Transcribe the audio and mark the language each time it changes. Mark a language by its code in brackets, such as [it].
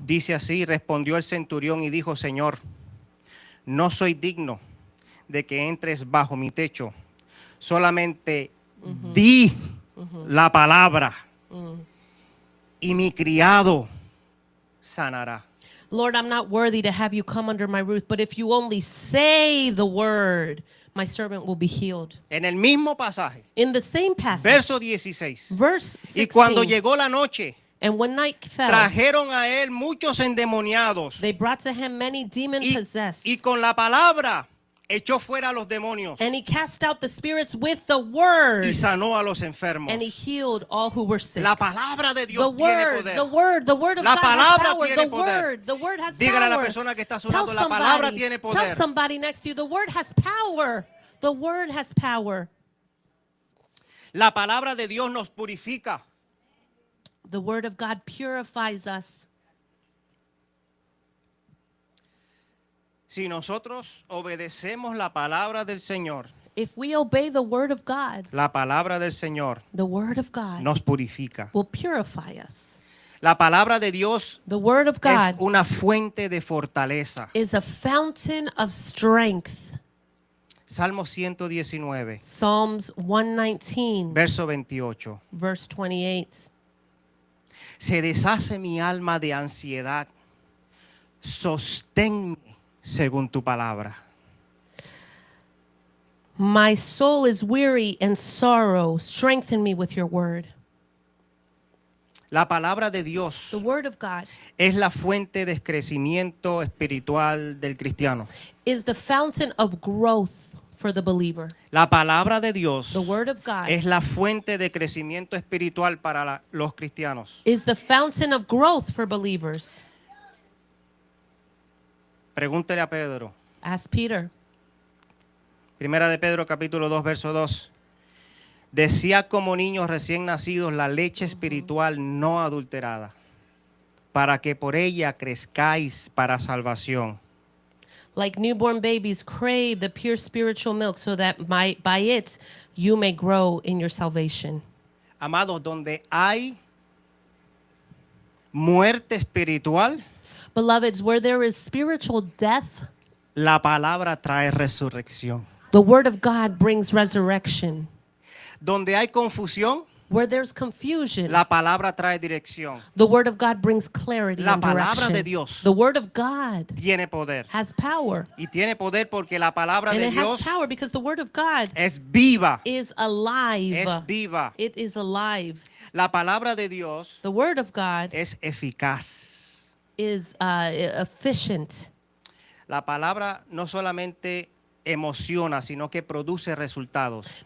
[es] Dice así: respondió el centurión y dijo: Señor, no soy digno de que entres bajo mi techo, solamente di la palabra y mi criado sanará. [en] Lord, I'm not worthy to have you come under my roof, but if you only say the word, my servant will be healed. [es] En el mismo pasaje, [en] In the same passage, [es] verso 16. [en] verse [es] Y cuando [en] 16, [es] llegó la noche, [en] and when night fell, [es] trajeron a él muchos endemoniados [en] they brought to him many demon-possessed, [es] y con la palabra echó fuera a los demonios [en] and he cast out the spirits with the word, [es] y sanó a los enfermos. [en] and he healed all who were sick. [es] La palabra de Dios tiene [en] word, [es] poder. [en] the word of [es] La [en] God [es] palabra [en] has power. [es] tiene [en] The [es] poder. [en] word has [es] Dígale a la [en] power. [es] persona que está a su [en] Tell [es] lado, la palabra [en] somebody, [es] tiene [en] tell [es] poder. [en] somebody next to you, the word has power. The word has power. [es] La palabra de Dios nos purifica. [en] The word of God purifies us. [es] Si nosotros obedecemos la palabra del Señor, [en] If we obey the word of God, [es] la palabra del Señor [en] the word of God [es] nos purifica. [en] will purify us. [es] La palabra de Dios [en] The word of [es] es [en] God [es] una fuente de fortaleza. [en] is a fountain of strength. [es] Salmo 119, [en] Psalms 119, [es] verso 28. [en] verse 28. [es] Se deshace mi alma de ansiedad. Sosténme según tu palabra. [en] My soul is weary and sorrow. Strengthen me with your word. [es] La palabra de Dios [en] The word of God [es] es la fuente de crecimiento espiritual del cristiano. [en] is the fountain of growth for the believer. [es] La palabra de Dios [en] The word of God [es] es la fuente de crecimiento espiritual para los cristianos. [en] is the fountain of growth for believers. [es] Pregúntele a Pedro. [en] Ask Peter. [es] Primera de Pedro capítulo 2 verso 2. Decía como niños recién nacidos la leche espiritual no adulterada, para que por ella crezcáis para salvación. [en] Like newborn babies, crave the pure spiritual milk so that by it you may grow in your salvation. [es] Amados, donde hay muerte espiritual, [en] Beloveds, where there is spiritual death, [es] la palabra trae resurrección. [en] the word of God brings resurrection. [es] Donde hay confusión, [en] Where there's confusion, [es] la palabra trae dirección. [en] the word of God brings clarity [es] La [en] and [es] palabra de [en] direction. [es] Dios [en] The word of God [es] Tiene poder. [en] has power. [es] Y tiene poder porque la palabra [en] And [es] de [en] it has [es] Dios [en] power because the word of God [es] es viva. [en] is alive. [es] Es viva. [en] It is alive. [es] La palabra de Dios [en] The word of God [es] es eficaz. [en] is efficient. [es] La palabra no solamente emociona, sino que produce resultados.